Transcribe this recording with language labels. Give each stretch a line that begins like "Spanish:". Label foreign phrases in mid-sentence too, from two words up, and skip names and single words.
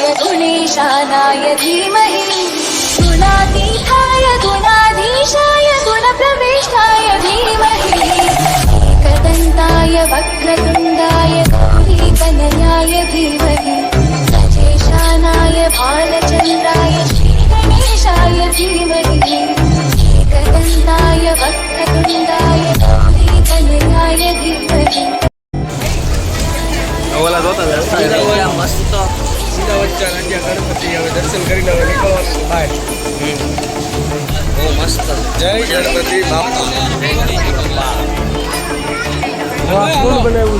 Sanskrit: गुणेशानाय धीमहि गुणातीताय गुणाधीशाय गुणप्रविष्टाय धीमहि एकदन्ताय वक्रतुण्डाय गौरीतनयाय धीमहि सजेशानाय भालचन्द्राय श्रीगणेशाय धीमहि एकदन्ताय वक्रतुण्डाय गौरीतनयाय धीमहि।
Gujarati: ઓલા જોતા મસ્ત વચ્ચે રાજ્ય ગણપતિ. હવે દર્શન કરીને હવે નીકળવાનું બહાર. બહુ મસ્ત. જય ગણપતિ બાપા. બનાવ્યું